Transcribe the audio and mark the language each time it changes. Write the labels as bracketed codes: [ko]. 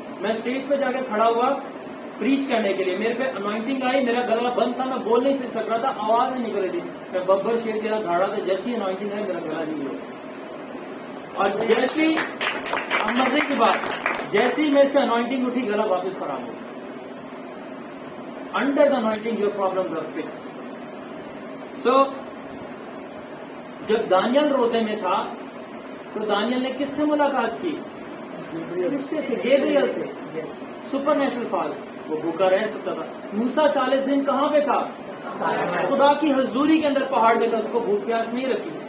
[ur] میں اسٹیج پہ جا کے کھڑا ہوا پریچ کرنے کے لیے، میرے پہ انوائنٹنگ آئی، میرا گلا بند تھا، میں بول نہیں سک رہا تھا، آواز نہیں نکل رہی تھی. میں ببر شیر کے ساتھ کھڑا تھا، جیسی انوائنٹنگ آئی میرا گلا نہیں ہوا. اور جیسی مزے کی بات جیسی میرے سے انوائنٹنگ اٹھی گلا واپس خراب ہو. [en] Under the anointing your problems are fixed. [ur] سو جب دانیل روزے میں تھا تو دانیل نے کس سے ملاقات کی؟ رشتے سے، گیبریل سے. سپر نیچرل فاسٹ، وہ بھوکا رہ سکتا تھا. موسیٰ 40 دن کہاں پہ تھا؟ خدا کی حضوری کے اندر پہاڑ میں تھا، اس کو بھوک پیاس نہیں رکھی.